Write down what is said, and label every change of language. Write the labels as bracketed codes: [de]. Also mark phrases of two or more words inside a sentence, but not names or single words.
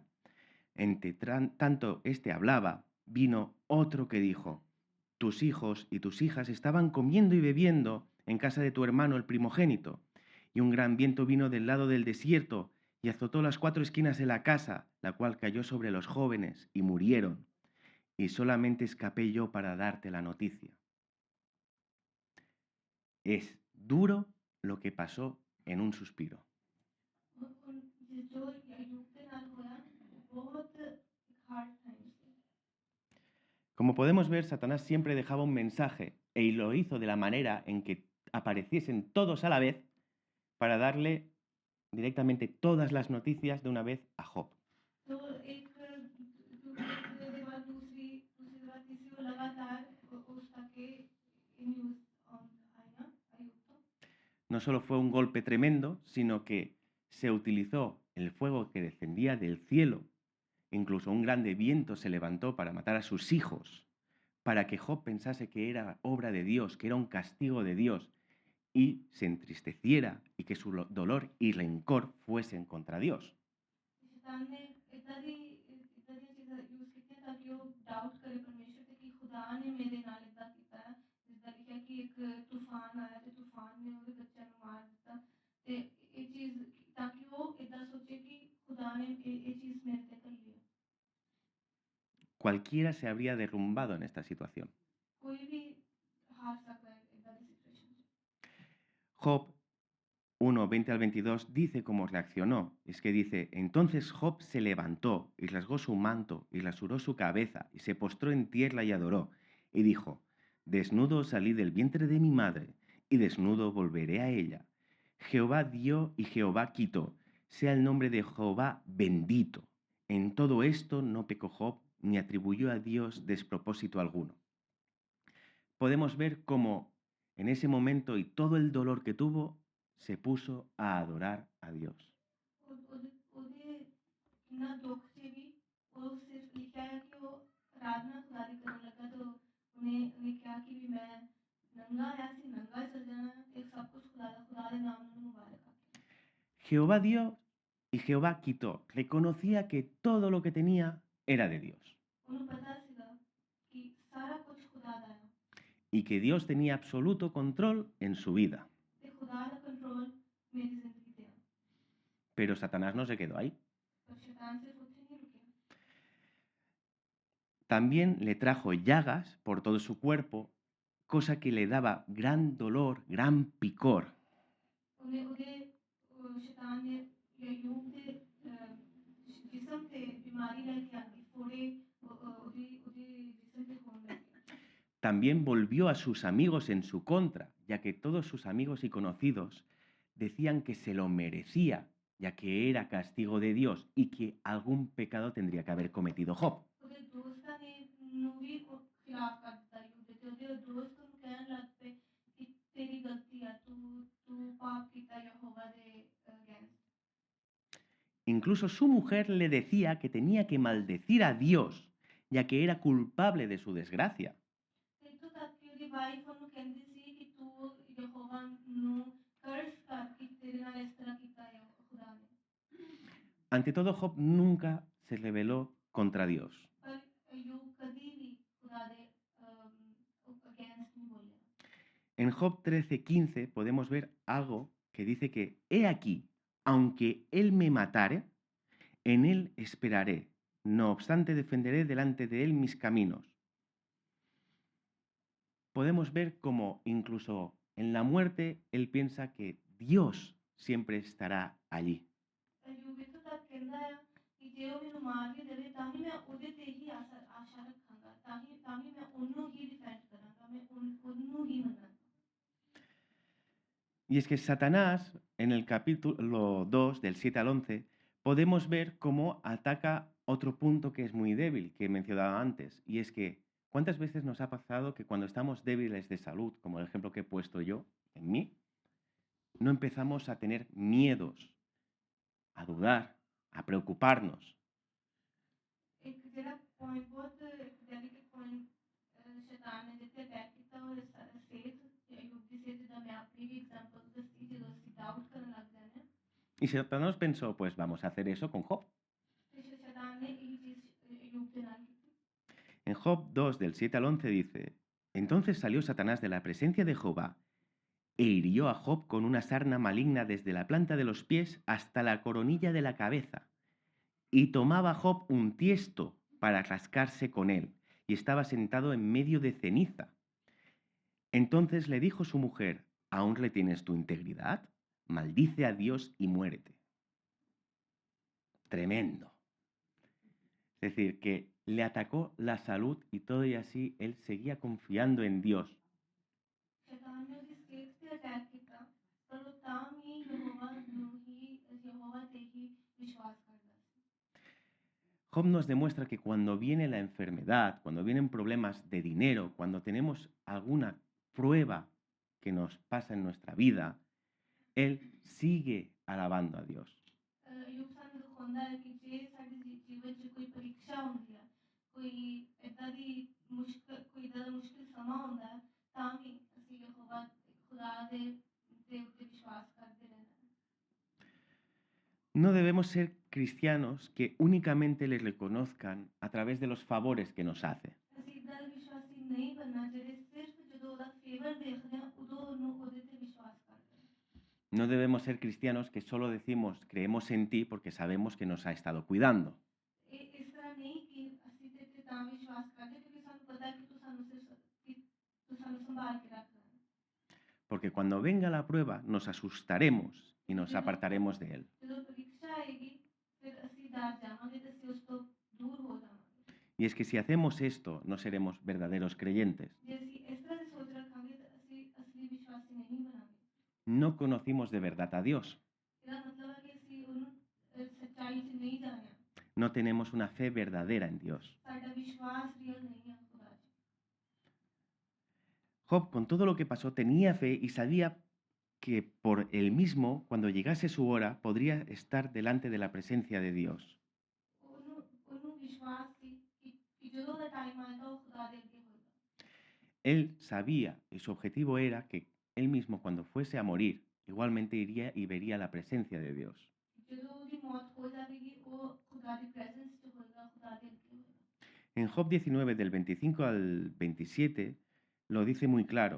[es] Entre tanto éste hablaba, vino otro que dijo, tus hijos y tus hijas estaban comiendo y bebiendo en casa de tu hermano el primogénito, y un gran viento vino del lado del desierto y azotó las 4 esquinas de la casa, la cual cayó sobre los jóvenes y murieron, y solamente escapé yo para darte la noticia. Es duro lo que pasó en un suspiro. [pa] ਜੋ ਅੱਯੂਬ ਕੇ ਨਾਲ ਹੋਇਆ ਬਹੁਤ [en] hard time [pa] से [es] Como podemos ver, Satanás siempre dejaba un mensaje y lo hizo de la manera en que apareciesen todos a la vez para darle directamente todas las noticias de una vez a Job. [hi] तो एक दूसरे बाद दूसरी दूसरी बात तीसरी वो लगातार उस तक के न्यूज़ आई ना अय्यूब तो [es] No solo fue un golpe tremendo, sino que se utilizó el fuego que descendía del cielo Incluso un grande viento se levantó para matar a sus hijos, para que Job pensase que era obra de Dios, que era un castigo de Dios, y se entristeciera y que su dolor y rencor fuesen contra Dios. [pa] ਸ਼ੈਤਾਨ ਨੇ ਇੰਨਾ ਦੀ ਚੀਜ਼ਾਂ ਯੂਜ਼ ਕੀਤੀਆਂ ਤਾਕਿ ਉਹ ਡਾਊਟ ਕਰੇ ਪਰਮੇਸ਼ਰ ਤੇ ਕਿ ਖੁਦਾ ਨੇ ਮੇਰੇ ਨਾਲ ਇੱਦਾਂ ਕੀਤਾ ਹੈ ਜਿਸਦਾ ਲਿਖਿਆ ਕਿ ਇੱਕ ਤੂਫਾਨ ਆਇਆ ਤੇ ਤੂਫਾਨ ਨੇ ਉਹਦੇ ਬੱਚਿਆਂ ਨੂੰ ਮਾਰ ਦਿੱਤਾ ਤੇ ਇਹ ਚੀਜ਼ ਤਾਕਿ ਉਹ ਇੱਦਾਂ ਸੋਚੇ ਕਿ ਖੁਦਾ ਨੇ ਇਹ ਚੀਜ਼ ਮੇਰੇ ਤੇ ਘੱਲੀ ਹੈ [es] Cualquiera se habría derrumbado en esta situación. [pa] ਕੋਈ ਭੀ ਹਾਰ ਸਕਤਾ ਹੈ ਇੱਦਾਂ ਦੀ ਸਿਚੂਏਸ਼ਨ ਚ [es] Job 1, 20 al 22 dice cómo reaccionó. Es que dice, entonces Job se levantó y rasgó su manto y rasuró su cabeza y se postró en tierra y adoró. Y dijo, desnudo salí del vientre de mi madre y desnudo volveré a ella. Jehová dio y Jehová quitó. Sea el nombre de Jehová bendito. En todo esto no pecó Job ni atribuyó a Dios despropósito alguno. Podemos ver cómo en ese momento y todo el dolor que tuvo, se puso a adorar a Dios. [pa] ਉਹਦੇ ਕਿੰਨਾ ਦੁੱਖ ਚ ਵੀ ਉਹ ਸਿਰਫ ਲਿਖਿਆ ਹੈ ਕਿ ਉਹ ਆਰਾਧਨਾ ਖੁਦਾ ਦੀ ਕਰਨ ਲੱਗਾ ਤਾਂ ਉਹਨੇ ਕਿਹਾ ਕਿ ਵੀ ਮੈਂ ਨੰਗਾ ਆਇਆ ਸੀ ਨੰਗਾ ਚਲ ਜਾਣਾ ਤੇ ਸਭ ਕੁਝ ਖੁਦਾ ਦੇ ਨਾਮ ਨੂੰ ਮੁਬਾਰਕ ਆਖੇ [es] Jehová dio y Jehová quitó. Reconocía que todo lo que tenía era de Dios [pa] ਉਹਨੂੰ ਪਤਾ ਸੀਗਾ ਕਿ ਸਾਰਾ ਕੁਝ ਖੁਦਾ ਦਾ ਹੈ [es] y que Dios tenía absoluto control en su vida. [pa] ਤੇ ਖੁਦਾ ਦਾ ਕੰਟਰੋਲ ਮੇਰੀ ਜ਼ਿੰਦਗੀ ਤੇ ਹੈ [es] Pero Satanás no se quedó ahí. [pa] ਪਰ ਸ਼ੈਤਾਨ ਸਿਰਫ ਉੱਥੇ ਨਹੀਂ ਰੁਕਿਆ [es] También le trajo llagas por todo su cuerpo, cosa que le daba gran dolor, gran picor. [pa] ਸ਼ੈਤਾਨ ਨੇ ਯੂਬ ਦੇ ਜਿਸਮ ਤੇ ਬੀਮਾਰੀ ਲੈਕੇ ਆਂਦੀ ਫੋੜੇ ਓਦੀ ਜਿਸਮ ਤੇ ਹੋਣ ਲੱਗੇ [es] También volvió a sus amigos en su contra, ya que todos sus amigos y conocidos decían que se lo merecía, ya que era castigo de Dios y que algún pecado tendría que haber cometido Job. [pa] ਉਹਦੇ ਦੋਸਤਾਂ ਨੇ ਨੂੰ ਵੀ ਉਹ ਖਿਲਾਫ ਕਰ ਦਿੱਤਾ ਯੂਬ ਤੇ ਉਹਦੇ ਦੋਸਤ ਉਹਨੂੰ ਕਹਿਣ ਲੱਗ ਪਏ ਕਿ ਤੇਰੀ ਗਲਤੀ ਆ ਤੂੰ ਪਾਪ ਕੀਤਾ ਯਹੋਵਾ ਦੇ ਅਗੇਂਸਟ [es] Incluso su mujer le decía que tenía que maldecir a Dios, ya que era culpable de su desgracia. [pa] ਇੱਥੋਂ ਤੱਕ ਕਿ ਉਹਦੀ ਵਾਈਫ ਉਹਨੂੰ ਕਹਿੰਦੀ ਸੀ ਕਿ ਤੂੰ ਯਹੋਵਾ ਨੂੰ ਕਰਸ ਕਰ ਕਿ ਤੇਰੇ ਨਾਲ ਇਸ ਤਰ੍ਹਾਂ ਕੀਤਾ ਹੈ ਖੁਦਾ ਨੇ [es] Ante todo, Job nunca se rebeló contra Dios. [pa] ਪਰ ਯੂਬ ਕਦੀ ਵੀ ਖੁਦਾ ਦੇ ਅਗੇਂਸਟ ਨਹੀਂ ਬੋਲਿਆ [es] En Job 13:15 podemos ver algo que dice que, he aquí, aunque él me matare, en él esperaré. No obstante, defenderé delante de él mis caminos. Podemos ver cómo incluso en la muerte él piensa que Dios siempre estará allí. [pa] ਯੂਬ ਇੱਥੋਂ ਤੱਕ ਕਹਿੰਦਾ ਹੈ ਕਿ ਜੇ ਉਹ ਮੈਨੂੰ ਮਾਰ ਵੀ ਦੇਵੇ ਤਾਂ ਵੀ ਮੈਂ ਉਹਦੇ ਤੇ ਹੀ ਆਸ਼ਾ ਰੱਖਾਂਗਾ ਤਾਂ ਵੀ ਮੈਂ ਉਹਨੂੰ ਹੀ ਡਿਫੈਂਡ ਕਰਾਂਗਾ ਮੈਂ ਉਹਨੂੰ ਹੀ ਮੰਨਾਂਗਾ [es] Y es que Satanás, en el capítulo 2, del 7 al 11, podemos ver cómo ataca otro punto que es muy débil, que mencionaba antes, y es que ¿cuántas veces nos ha pasado que cuando estamos débiles de salud, como el ejemplo que he puesto yo, en mí, no empezamos a tener miedos, a dudar, a preocuparnos? [pa] ਇੱਕ ਜਿਹੜਾ ਪੁਆਇੰਟ ਬਹੁਤ [en] delicate point [pa] ਸ਼ੈਤਾਨ ਨੇ ਜਿੱਥੇ ਅਟੈਕ ਕੀਤਾ ਉਹ ਸਿਹਤ ਯੂਬ ਦੀ ਸਿਹਤ ਜਿੱਦਾਂ ਮੈਂ ਆਪਣੀ ਵੀ ਐਗਜ਼ਾਮਪਲ ਦੱਸੀ ਜਦੋਂ ਅਸੀਂ ਡਾਊਟ ਕਰਨ ਲੱਗ ਜਾਂਦੇ ਹਾਂ [es] Y Satanás pensó, pues vamos a hacer eso con Job. [pa] ਤੇ ਸ਼ੈਤਾਨ ਨੇ ਇਹੀ ਚੀਜ਼ ਯੂਬ ਦੇ ਨਾਲ ਕੀਤੀ [es] En Job 2, del 7 al 11 dice, entonces salió Satanás de la presencia de Jehová e hirió a Job con una sarna maligna desde la planta de los pies hasta la coronilla de la cabeza. Y tomaba Job un tiesto para rascarse con él, y estaba sentado en medio de ceniza. Entonces le dijo su mujer, ¿aún retienes tu integridad? Maldice a Dios y muérete. Tremendo. Es decir, que le atacó la salud y todo y así él seguía confiando en Dios. [pa] ਸ਼ੈਤਾਨ ਨੇ ਉਹਦੀ ਸਿਹਤ ਤੇ ਅਟੈਕ ਕੀਤਾ ਪਰ ਉਹ ਤਾਂ ਵੀ ਯਹੋਵਾ ਤੇ ਹੀ ਵਿਸ਼ਵਾਸ ਕਰਦਾ ਸੀ [es] Job nos demuestra que cuando viene la enfermedad, cuando vienen problemas de dinero, cuando tenemos alguna prueba que nos pasa en nuestra vida, él sigue alabando a Dios. [pa] ਯੂਬ ਸਾਨੂੰ ਦਿਖਾਉਂਦਾ ਹੈ ਕਿ ਜੇ ਸਾਡੀ ਜੀਵਨ 'ਚ ਕੋਈ ਪ੍ਰੀਖਿਆ ਹੁੰਦੀ ਹੈ, ਕੋਈ ਏਦਾਂ ਦੀ ਮੁਸ਼ਕਿਲ ਸਮਾਂ ਹੁੰਦਾ ਹੈ, ਤਾਂ ਵੀ ਅਸੀਂ ਯਹੋਵਾ ਖੁਦਾ ਦੇ ਉੱਤੇ ਵਿਸ਼ਵਾਸ ਕਰਦੇ ਰਹਿਣਾ ਹੈ। [es] No debemos ser cristianos que únicamente le reconozcan a través de los favores que nos hace. [pa] ਅਸੀਂ ਇੱਦਾਂ ਦੇ ਵਿਸ਼ਵਾਸੀ ਨਹੀਂ ਬਣਨਾ ਜਿਹੜੇ ਸਿਰਫ ਜਦੋਂ ਉਹਦਾ ਫੇਵਰ ਦੇਖਦੇ ਆ ਉਦੋਂ ਉਹਨੂੰ ਉਹਦੇ ਤੇ ਵਿਸ਼ਵਾਸ ਕਰਦੇ ਆ। [es] No debemos ser cristianos que solo decimos creemos en ti porque sabemos que nos ha estado cuidando. [pa] ਇਹ ਇਸ ਤਰ੍ਹਾਂ ਨਹੀਂ ਕਿ ਅਸੀਂ ਤੇ ਤੇ ਤਾਂ ਵਿਸ਼ਵਾਸ ਕਰਦੇ ਕਿਉਂਕਿ ਸਾਨੂੰ ਪਤਾ ਹੈ ਕਿ ਤੂੰ ਸਾਨੂੰ ਸੰਭਾਲ ਕੇ ਰੱਖ ਰਿਹਾ ਹੈ। [es] Porque cuando venga la prueba nos asustaremos y nos apartaremos de él. [pa] ਜਦੋਂ ਪ੍ਰੀਖਿਆ ਆਏਗੀ ਫਿਰ ਅਸੀਂ ਡਰ ਜਾਵਾਂਗੇ ਤੇ ਅਸੀਂ ਉਸ ਤੋਂ ਦੂਰ ਹੋ ਜਾਵਾਂਗੇ। [es] Y es que si hacemos esto no seremos verdaderos creyentes. [pa] ਜੇ ਅਸੀਂ ਇਸ ਤਰ੍ਹਾਂ ਦੀ ਸੋਚ ਰੱਖਾਂਗੇ ਤਾਂ ਅਸੀਂ ਅਸਲੀ ਵਿਸ਼ਵਾਸੀ ਨਹੀਂ ਬਣਾਂਗੇ। [es] No conocimos de verdad a Dios. [pa] ਇਹਦਾ ਮਤਲਬ ਹੈ ਕਿ ਅਸੀਂ ਉਹਨੂੰ ਸੱਚਾਈ 'ਚ ਨਹੀਂ ਜਾਣਿਆ। [es] No tenemos una fe verdadera en Dios. [pa] ਸਾਡਾ ਵਿਸ਼ਵਾਸ ਰੀਅਲ ਨਹੀਂ ਹੈ ਖੁਦਾ 'ਚ। [es] Job, con todo lo que pasó, tenía fe y sabía que por él mismo, cuando llegase su hora, podría estar delante de la presencia de Dios. [pa] ਉਹਨੂੰ ਵਿਸ਼ਵਾਸ ਸੀ ਕਿ ਜਦੋਂ ਦਾ ਟਾਈਮ ਆਏਗਾ ਉਹ ਖੁਦਾ ਦੇ ਅੱਗੇ ਹੋਏਗਾ। [es] Él sabía y su objetivo era que él mismo, cuando fuese a morir, igualmente iría y vería la presencia de Dios. [pa] ਜਦੋਂ ਉਹਦੀ ਮੌਤ ਹੋ ਜਾਵੇਗੀ ਉਹ ਖੁਦਾ ਦੀ ਪ੍ਰੈਜ਼ੈਂਸ 'ਚ ਹੋਏਗਾ, ਖੁਦਾ ਦੇ ਅੱਗੇ ਹੋਏਗਾ। [es] En Job 19, del 25 al 27, lo dice muy claro.